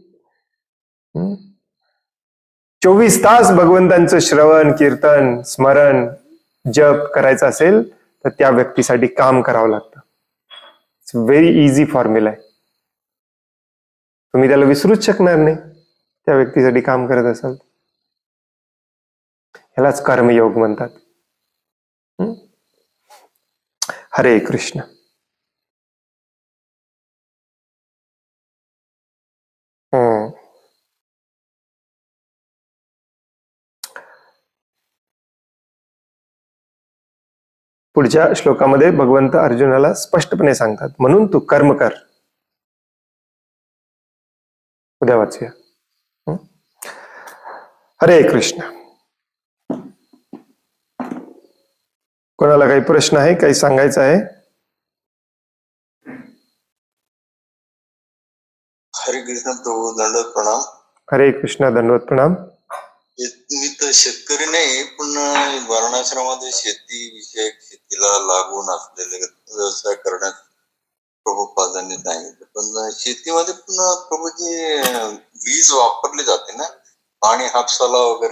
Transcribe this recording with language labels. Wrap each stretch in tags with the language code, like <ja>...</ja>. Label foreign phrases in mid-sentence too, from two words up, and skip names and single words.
<mr>24 तास भगवंतांचं श्रवण, कीर्तन, स्मरण, जप करायचं असेल तर त्या व्यक्तीसाठी काम करावं लागतं.</mr> <en>It's very easy formula</en> <mr>आहे. तुम्ही त्याला विसरूच शकणार नाही त्या व्यक्तीसाठी काम करत असाल. ह्यालाच कर्मयोग म्हणतात. हरे कृष्ण. पुढच्या श्लोकामध्ये भगवंत अर्जुनाला स्पष्टपणे सांगतात, म्हणून तू कर्म कर. उद्या वाचूया. हरे कृष्ण. कोणाला काही प्रश्न आहे, काही सांगायचं आहे? हरे कृष्ण प्रभू, दंडवत प्रणाम. हरे कृष्ण, दंडवत प्रणाम. मी तर शेतकरी नाही, पण वर्णाश्रमामध्ये शेती विषयक, शेतीला लागून असलेले व्यवसाय करण्यास प्रभुपादांनी सांगितलं. पण शेतीमध्ये पण प्रभूजी वीज वापरली जाते ना, पाणी हापसाला वगैरे,</mr>